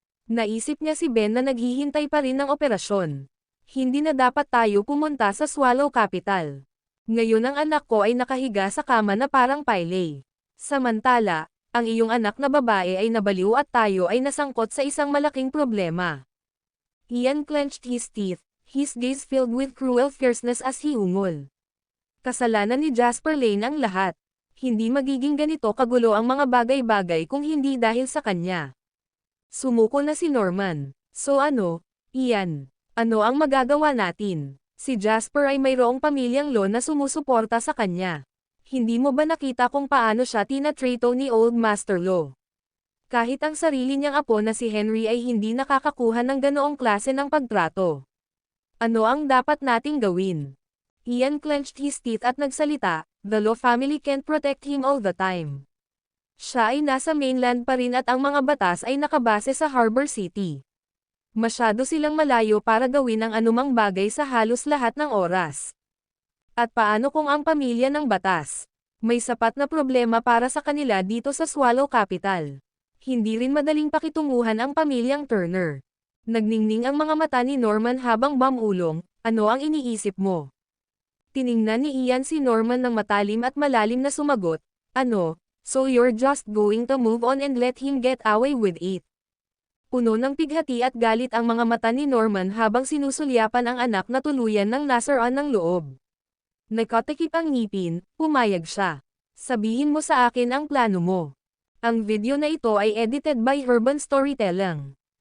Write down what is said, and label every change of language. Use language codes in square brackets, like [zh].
[tl] Naisip niya si Ben na naghihintay pa rin ng operasyon. Hindi na dapat tayo pumunta sa Swallow Capital. Ngayon ang anak ko ay nakahiga sa kama na parang paylay. Samantala, ang iyong anak na babae ay nabaliw at tayo ay nasangkot sa isang malaking problema. [en] Ian clenched his teeth, his gaze filled with cruel fierceness as he ungol. [tl] Kasalanan ni Jasper Lane ang lahat. Hindi magiging ganito kagulo ang mga bagay-bagay kung hindi dahil sa kanya. Sumuko na si Norman. So ano, Ian? Ano ang magagawa natin? Si Jasper ay mayroong pamilyang Lo na sumusuporta sa kanya. Hindi mo ba nakita kung paano siya tinatrato ni Old Master Lo? Kahit ang sarili niyang apo na si Henry ay hindi nakakakuha ng ganoong klase ng pagtrato. Ano ang dapat nating gawin? [en] Ian clenched his teeth [tl] at nagsalita, [en] "The Lo family can't protect him all the time." [tl] Siya ay nasa mainland pa rin at ang mga batas ay nakabase sa Harbor City. Masyado silang malayo para gawin ang anumang bagay sa halos lahat ng oras. At paano kung ang pamilya ng batas? May sapat na problema para sa kanila dito sa Swallow Capital. Hindi rin madaling pakitunguhan ang pamilyang Turner. Nagningning ang mga mata ni Norman habang bumulong, "Ano ang iniisip mo?" Tiningnan ni Ian si Norman ng matalim at malalim na sumagot, [en] "Ano, so you're just going to move on and let him get away with it?" [tl] Puno ng pighati at galit ang mga mata ni Norman habang sinusulyapan ang anak na tuluyan ng nasaran ng loob. Nakatikip ang ngipin, pumayag siya. "Sabihin mo sa akin ang plano mo. Ang video na ito ay [en] edited by [tl] Urban Storytelling.